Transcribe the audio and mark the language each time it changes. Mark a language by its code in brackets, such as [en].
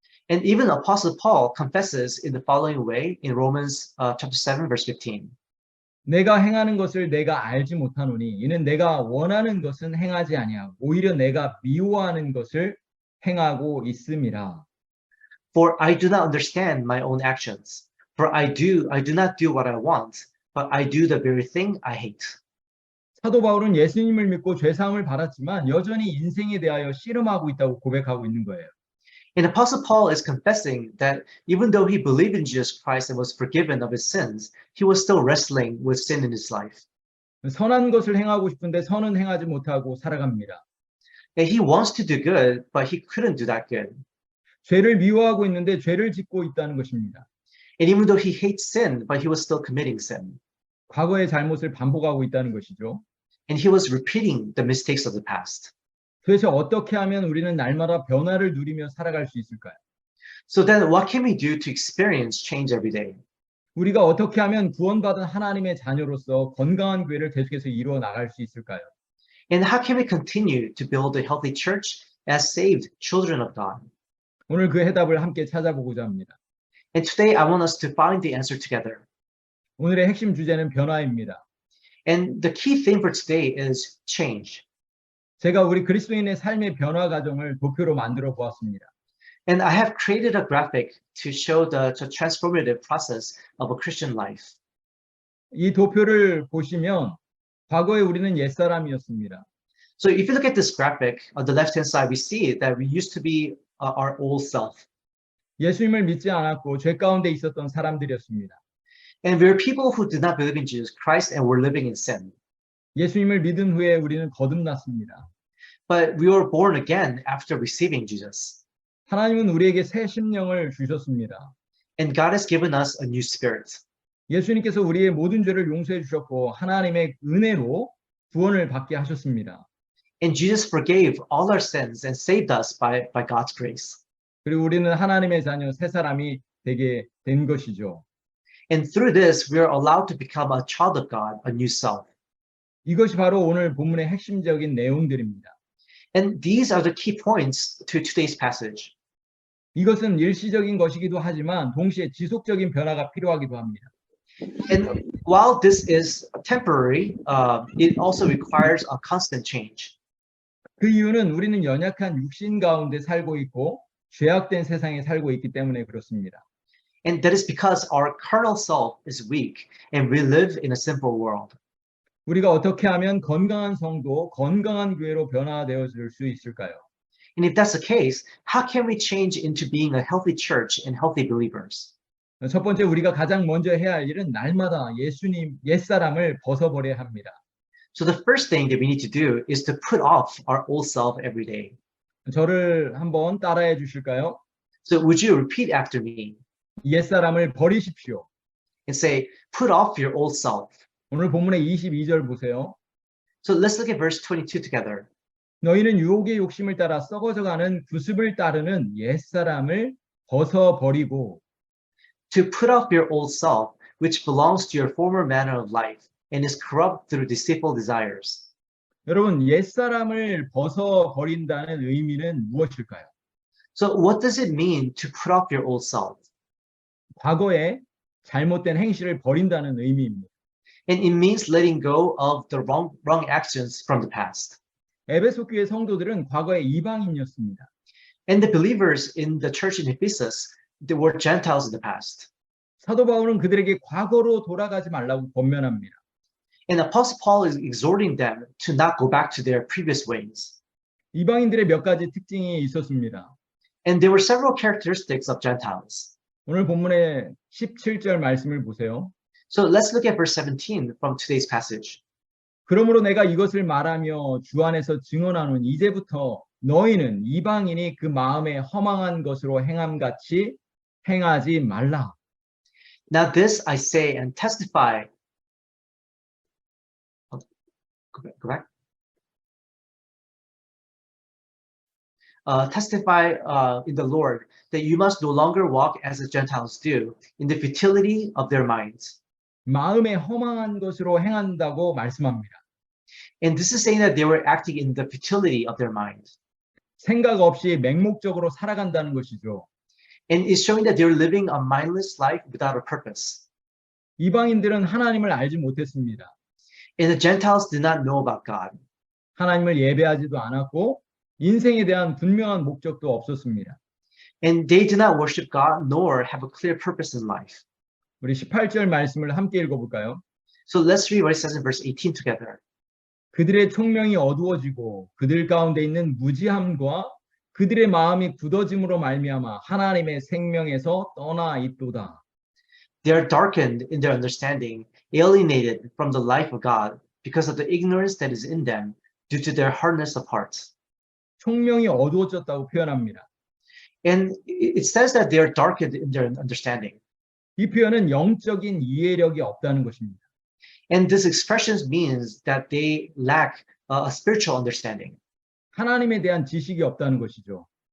[en] And even Apostle Paul confesses in the following way in Romans chapter 7, verse 15. [ko] 내가 행하는 것을 내가 알지 못하노니 이는 내가 원하는 것은 행하지 아니하고 오히려 내가 미워하는 것을 행하고 있음이라. [en] For I do not understand my own actions. For I do not do what I want, but I do the very thing I hate. [ko] 사도 바울은 예수님을 믿고 죄사함을 받았지만 여전히 인생에 대하여 씨름하고 있다고 고백하고 있는 거예요. [en] And Apostle Paul is confessing that even though he believed in Jesus Christ and was forgiven of his sins, he was still wrestling with sin in his life. [ko] 선한 것을 행하고 싶은데 선은 행하지 못하고 살아갑니다. [en] And he wants to do good, but he couldn't do that good. [ko] 죄를 미워하고 있는데 죄를 짓고 있다는 것입니다. [en] And even though he hates sin, but he was still committing sin. [ko] 과거의 잘못을 반복하고 있다는 것이죠. [en] And he was repeating the mistakes of the past. [ko] 도대체 어떻게 하면 우리는 날마다 변화를 누리며 살아갈 수 있을까요? [en] So then what can we do to experience change every day? [ko] 우리가 어떻게 하면 구원받은 하나님의 자녀로서 건강한 교회를 계속해서 이루어 나갈 수 있을까요? [en] And how can we continue to build a healthy church as saved children of God? [ko] 오늘 그 해답을 함께 찾아보고자 합니다. [en] And today I want us to find the answer together. [ko] 오늘의 핵심 주제는 변화입니다. [en] And the key thing for today is change. [ko] 제가 우리 그리스도인의 삶의 변화 과정을 도표로 만들어 보았습니다. [en] And I have created a graphic to show the transformative process of a Christian life. [ko] 이 도표를 보시면 과거에 우리는 옛사람이었습니다. [en] So if you look at this graphic, on the left-hand side, we see that we used to be our old self. [ko] 예수님을 믿지 않았고 죄 가운데 있었던 사람들이었습니다. [en] And we were people who did not believe in Jesus Christ and were living in sin. [ko] 예수님을 믿은 후에 우리는 거듭났습니다. [en] But we were born again after receiving Jesus. [ko] 하나님은 우리에게 새 심령을 주셨습니다. [en] And God has given us a new spirit. [ko] 예수님께서 우리의 모든 죄를 용서해 주셨고 하나님의 은혜로 구원을 받게 하셨습니다. [en] And Jesus forgave all our sins and saved us by God's grace. [ko] 그리고 우리는 하나님의 자녀 새 사람이 되게 된 것이죠. [en] And through this, we are allowed to become a child of God, a new self. [ko] 이것이 바로 오늘 본문의 핵심적인 내용들입니다. [en] And these are the key points to today's passage. [ko] 이것은 일시적인 것이기도 하지만 동시에 지속적인 변화가 필요하기도 합니다. [en] And while this is temporary, it also requires a constant change. [ko] 그 이유는 우리는 연약한 육신 가운데 살고 있고 죄악된 세상에 살고 있기 때문에 그렇습니다. [en] And that is because our carnal self is weak and we live in a sinful world. [ko] 우리가 어떻게 하면 건강한 성도, 건강한 교회로 변화되어 줄 수 있을까요? [en] And if that's the case, how can we change into being a healthy church and healthy believers? [ko] 첫 번째 우리가 가장 먼저 해야 할 일은 날마다 예수님 옛사람을 벗어버려야 합니다. [en] So the first thing that we need to do is to put off our old self every day. [ko] 저를 한번 따라해 주실까요? [en] So would you repeat after me [ko] 옛사람을 버리십시오. [en] and say, put off your old self? [ko] 오늘 본문의 22절 보세요. [en] So let's look at verse 22 together. [ko] 너희는 유혹의 욕심을 따라 썩어져가는 구습을 따르는 옛사람을 벗어버리고 [en] To put off your old self, which belongs to your former manner of life and is corrupt through deceitful desires. [ko] 여러분 옛사람을 벗어버린다는 의미는 무엇일까요? [en] So what does it mean to put off your old self? [ko] 과거에 잘못된 행실을 버린다는 의미입니다. [en] And it means letting go of the wrong actions from the past. [ko] 에베소 교회 성도들은 과거에 이방인이었습니다. [en] And the believers in the church in Ephesus, they were Gentiles in the past. [ko] 사도 바울은 그들에게 과거로 돌아가지 말라고 권면합니다. [en] And Apostle Paul is exhorting them to not go back to their previous ways. [ko] 이방인들의 몇 가지 특징이 있었습니다. [en] And there were several characteristics of Gentiles. [ko] 오늘 본문의 17절 말씀을 보세요. [en] So let's look at verse 17 from today's passage. [ko] 그러므로 내가 이것을 말하며 주 안에서 증언하노니 이제부터 너희는 이방인이 그 마음에 허망한 것으로 행함같이 행하지 말라. [en] Now this I say and testify. Oh, go back. Testify in the Lord that you must no longer walk as the Gentiles do, in the futility of their minds. [ko] 마음에 허망한 것으로 행한다고 말씀합니다. [en] And this is saying that they were acting in the futility of their minds. [ko] 생각 없이 맹목적으로 살아간다는 것이죠. [en] And it's showing that they're living a mindless life without a purpose. [ko] 이방인들은 하나님을 알지 못했습니다. [en] And the Gentiles did not know about God. [ko] 하나님을 예배하지도 않았고 인생에 대한 분명한 목적도 없었습니다. [en] And they did not worship God nor have a clear purpose in life. [ko] 우리 18절 말씀을 함께 읽어볼까요? [en] So let's read what it says in verse 18 together. [ko] 그들의 총명이 어두워지고 그들 가운데 있는 무지함과 그들의 마음이 굳어짐으로 말미암아 하나님의 생명에서 떠나 있도다. [en] They are darkened in their understanding, alienated from the life of God because of the ignorance that is in them due to their hardness of heart. [ko] 총명이 어두워졌다고 표현합니다. [en] And it says that they are darkened in their understanding. [ko] 이 표현은 영적인 이해력이 없다는 것입니다. [en] And this expression means that they lack a spiritual understanding. [ko] 하나님에 대한 지식이 없다는 것이죠.